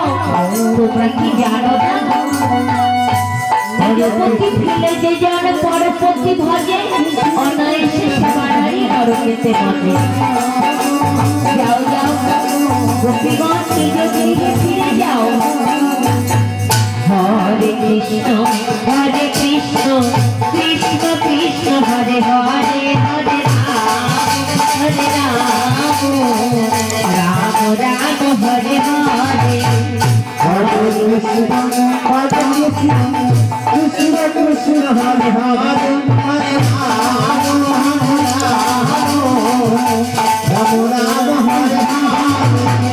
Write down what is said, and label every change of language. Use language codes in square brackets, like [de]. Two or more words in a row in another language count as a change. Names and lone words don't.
[bn] তোমরা কি জানো না পরপতি ফিরে যে জন পরপতি ভজে অনায়াসে সবারই নরকেতে বসে। যাও যাও গোপীগণ, নিজ গৃহে ফিরে যাও। [sa] হরে কৃষ্ণ কৃষ্ণ কৃষ্ণ হরে হরে, হরে রাম রাম রাম হরে হরে। हरे कृष्ण कृष्ण हरे हरे, हरे राम राम हरे हरे।